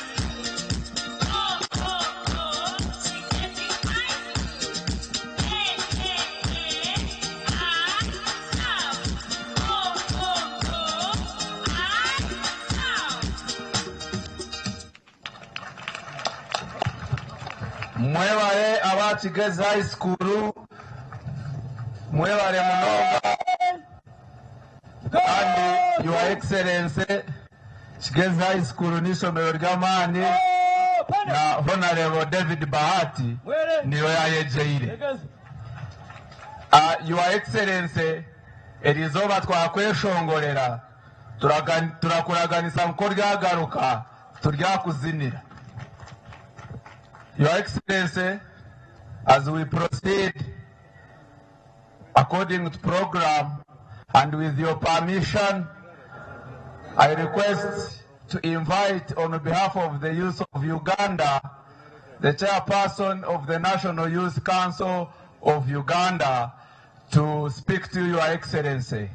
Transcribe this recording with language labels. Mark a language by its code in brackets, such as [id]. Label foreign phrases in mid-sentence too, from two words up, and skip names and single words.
[en] Oh, oh, oh, she getting high. Hey, hey, hey, ah, now. Oh, oh, oh, ah, now. [cgg] mwebale aba Kigezi High School, mwebale munonga kandi [en] Your Excellency [cgg] Kigezi High School n'isomero ry'amaani na Honorable David Bahati niyo yayejeire. [en] Your Excellency, [cgg] erizoba twakweshongorera turakuraganisa nko ryagaruka turyakuzinira. [en] Your Excellency, as we proceed according to program and with your permission, I request to invite on behalf of the youth of Uganda, the chairperson of the National Youth Council of Uganda, to speak to Your Excellency.